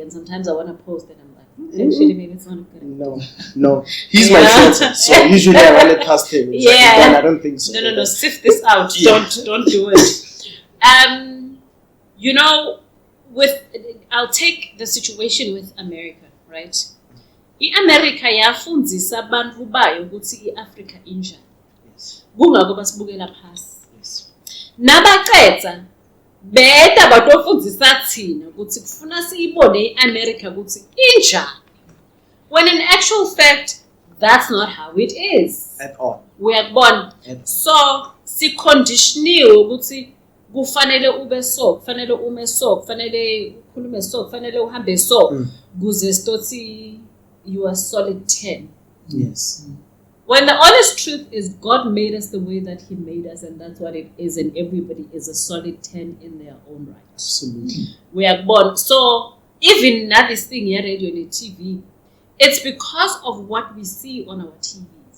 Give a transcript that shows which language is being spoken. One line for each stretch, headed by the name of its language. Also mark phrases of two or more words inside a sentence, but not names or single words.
English: And sometimes I want to post and I'm like, actually, maybe it's not good. No. He's my filter, so usually I run it past him. It's like, I don't think so. No. Sift this out. Don't do it. You know, I'll take the situation with America, right?
Swati: I-America yafundzisa abantu bayo ukuthi i-Africa injani.
English: Yes.
Swati: Kungakho basibukela phasi.
English: Yes.
Swati: Nabaqedza beta batofundzisa thina ukuthi kufuna siyibone i-America ukuthi injani.
English: When in actual fact, that's not how it is. At all.
Swati: Uyakubona. So, si-conditioniwe ukuthi kufanele ube so, kufanele ume so, kufanele ukhulume so, kufanele uhambe so, kuze stothi
English: you are solid 10. Yes. When the honest truth is God made us the way that He made us, and that's what it is, and everybody is a solid 10 in their own right. Absolutely. We are born. So even now this thing here, radio and TV, it's because of what we see on our TVs.